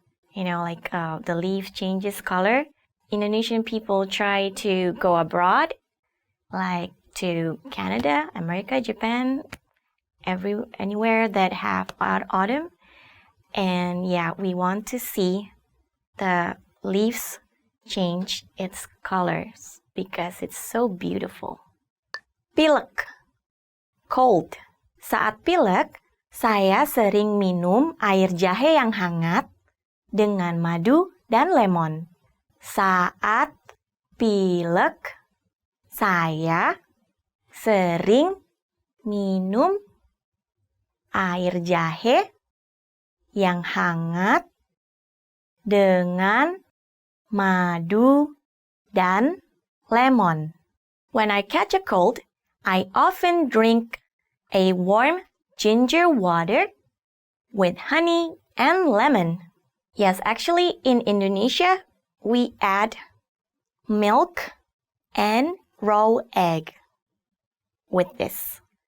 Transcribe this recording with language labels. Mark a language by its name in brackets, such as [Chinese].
[English] You know, like the leaf changes color. Indonesian people try to go abroad, like to Canada, America, Japan, anywhere that have autumn. And yeah, we want to see the leaves change its colors because it's so beautiful. [Indonesian] Pilek. Cold. Saat pilek, saya sering minum air jahe yang hangat dengan madu dan lemon. Saat pilek, saya sering minum air jahe yang hangat dengan madu dan lemon. [English] When I catch a cold, I often drink a warm ginger water with honey and lemon. Yes, actually in Indonesia, we add milk and raw egg with this.